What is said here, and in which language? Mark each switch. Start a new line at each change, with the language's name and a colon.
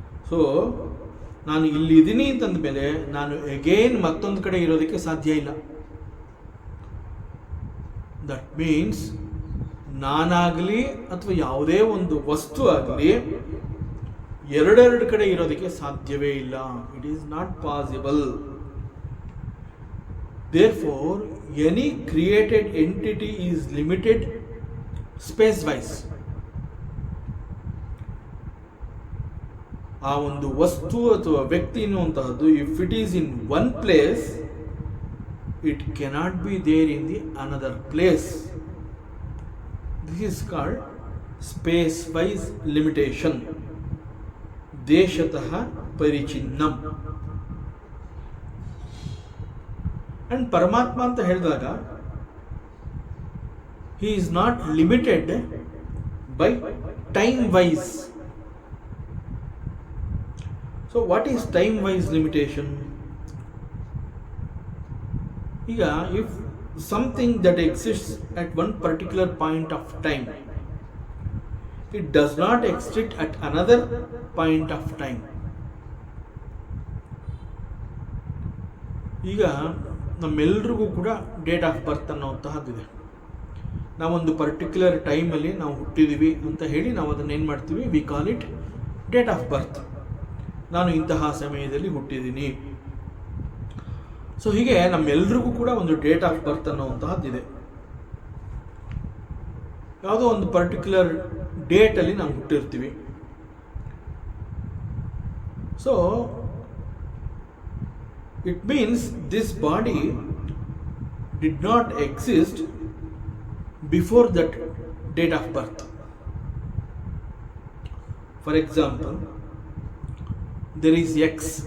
Kannada: So ನಾನು ಇಲ್ಲಿದ್ದೀನಿ ಅಂತಂದಮೇಲೆ ನಾನು again ಮತ್ತೊಂದು ಕಡೆ ಇರೋದಕ್ಕೆ ಸಾಧ್ಯ ಇಲ್ಲ. ದಟ್ ಮೀನ್ಸ್ ನಾನಾಗಲಿ ಅಥವಾ ಯಾವುದೇ ಒಂದು ವಸ್ತು ಆಗಲಿ ಎರಡೆರಡು ಕಡೆ ಇರೋದಕ್ಕೆ ಸಾಧ್ಯವೇ ಇಲ್ಲ.
English: It is not possible. Therefore, any created entity is limited space-wise.
Kannada: ಆ ಒಂದು ವಸ್ತು ಅಥವಾ ವ್ಯಕ್ತಿ ಎನ್ನುವಂತಹದ್ದು
English: If it is in one place, it cannot be there in the another place. This is called space wise limitation.
Sanskrit: ದೇಶತಃ ಪರಿಚಿನ್ನಂ.
English: and ಪರಮಾತ್ಮ
Kannada: ಅಂತ ಹೇಳಿದಾಗ
English: he is not limited by time wise. So what is time wise limitation? Iga if something that exists at one particular point of time, it does not exist at another point of time.
Kannada: ಈಗ ನಮ್ಮೆಲ್ರಿಗೂ ಕೂಡ date of birth ಅನ್ನೋಂತಹದ್ದಿದೆ. ನಾವೊಂದು particular ಟೈಮಲ್ಲಿ ನಾವು ಹುಟ್ಟಿದ್ದೀವಿ ಅಂತ ಹೇಳಿ ನಾವು ಅದನ್ನು ಏನು ಮಾಡ್ತೀವಿ,
English: We call it date of birth.
Kannada: ನಾನು ಇಂತಹ ಸಮಯದಲ್ಲಿ ಹುಟ್ಟಿದ್ದೀನಿ. ಸೊ ಹೀಗೆ ನಮ್ಮೆಲ್ರಿಗೂ ಕೂಡ ಒಂದು ಡೇಟ್ ಆಫ್ ಬರ್ತ್ ಅನ್ನೋವಂತಹದ್ದಿದೆ. ಯಾವುದೋ ಒಂದು ಪರ್ಟಿಕ್ಯುಲರ್ ಡೇಟಲ್ಲಿ ನಾವು ಹುಟ್ಟಿರ್ತೀವಿ.
English: So it means this body did not exist before that date of birth. For example, there is X.